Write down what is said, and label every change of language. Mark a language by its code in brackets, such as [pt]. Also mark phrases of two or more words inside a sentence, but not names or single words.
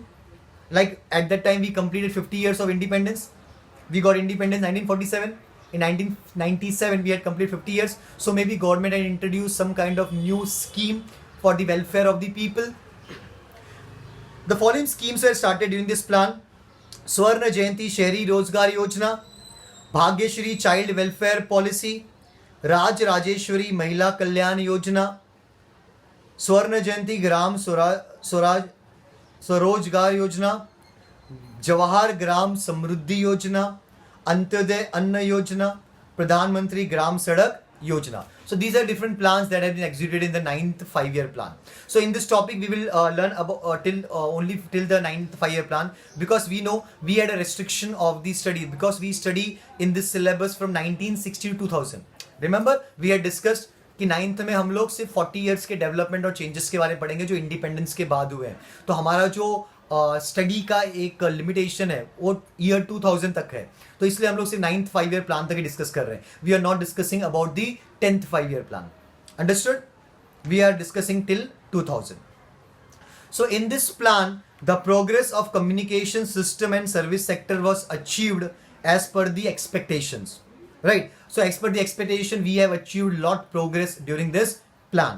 [en] Like at that time we completed 50 years of independence. We got independence 1947. In 1997 we had completed 50 years. So maybe government had introduced some kind of new scheme for the welfare of the people. The following schemes were started during this plan: Swarna Jayanti Shahri Rozgar Yojana, Bhagyashri Child Welfare Policy, Raj Rajeshwari Mahila Kalyan Yojana, Swarna Jayanti Gram Swaraj Swarojgar Yojana, Jawahar Gram Samruddhi Yojana, Antyodaya Anna Yojana, Pradhan Mantri Gram Sadak Yojana. So these are different plans that have been executed in the 9th 5-year plan. So in this topic we will learn about only till the 9th 5-year plan, because we know we had a restriction of the study because we study in this syllabus from 1960 to 2000. Remember we had discussed [hi] कि 9th में हम लोग सिर्फ 40 इयर्स के डेवलपमेंट और चेंजेस के बारे में पढ़ेंगे जो इंडिपेंडेंस के बाद हुए हैं. तो हमारा जो स्टडी का एक लिमिटेशन है वो ईयर 2000 तक है, तो इसलिए हम लोग सिर्फ [en] 9th 5-year plan [hi] तक ही डिस्कस कर रहे हैं. [en] We are not discussing about the 10th 5-year plan. Understood? We are discussing till 2000. So in this plan, the progress of communication system and service sector was achieved as per the expectations, right? So as per the expectation, we have achieved lot progress during this plan.